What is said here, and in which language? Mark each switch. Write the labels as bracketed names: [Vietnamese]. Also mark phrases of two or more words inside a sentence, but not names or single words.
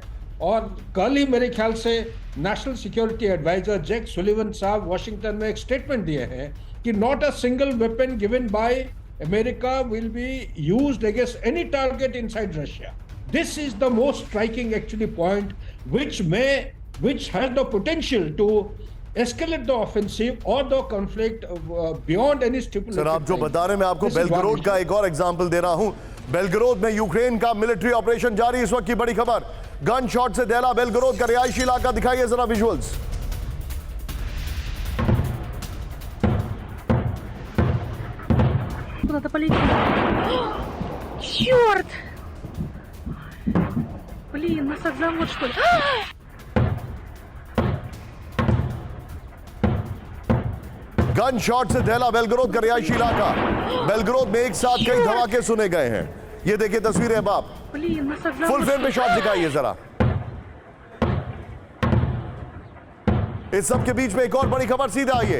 [Hindi] और कल ही मेरे ख्याल से [English] National Security Adviser [Hindi] जैक सुलिवन साहब वाशिंगटन में एक स्टेटमेंट दिए हैं कि [English] not a single weapon given by America will be used against any target inside Russia. this is the most striking actually point which has the potential to escalate the offensive or the conflict beyond any stipulated. [Hindi] सर, आप जो बता रहे हैं, मैं आपको बेलगरोद का एक और एग्जांपल दे रहा हूं। बेलगरोद में यूक्रेन का मिलिट्री ऑपरेशन जारी, इस वक्त की बड़ी खबर। [English] gun shot [Hindi] से दहला बेलगरोद का रिहायशी इलाका, दिखाइए जरा विजुअल्स। [Russian] Куда-то полетел. Черт! Блин, нас завод, что ли? [English] gun shot [Hindi] से दहला बेलगरोद का रिहायशी इलाका। बेलगरोद में एक साथ कई धमाके सुने गए हैं। ये देखिए तस्वीरें बाप, [English] full frame [Hindi] पे शॉट दिखाइए जरा। इस सब के बीच में एक और बड़ी खबर, सीधा आइए।